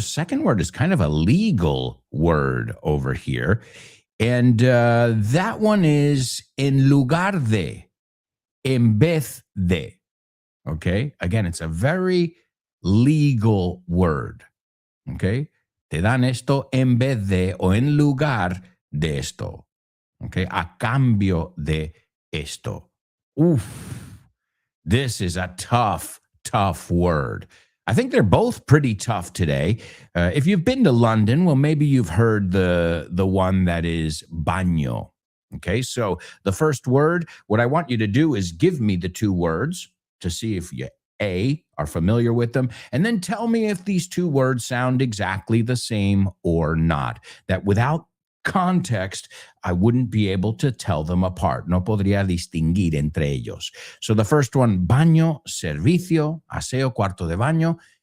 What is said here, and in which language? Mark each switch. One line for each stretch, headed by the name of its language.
English: The second word is kind of a legal word over here. And that one is
Spanish: en lugar de, en vez de, okay?
English: Again, it's a very legal word, okay?
Spanish: Te dan esto en vez de o en lugar de esto. Okay, a cambio de esto. Oof.
English: This is a tough word. I think they're both pretty tough today. If you've been to London, well, maybe you've heard the one that is baño. Okay, so the first word, what I want you to do is give me the two words to see if you, are familiar with them, and then tell me if these two words sound exactly the same or not. That without context, I wouldn't be able to tell them apart.
Spanish: No podría distinguir entre ellos.
English: So the first one,
Spanish: baño, servicio, aseo, cuarto de baño.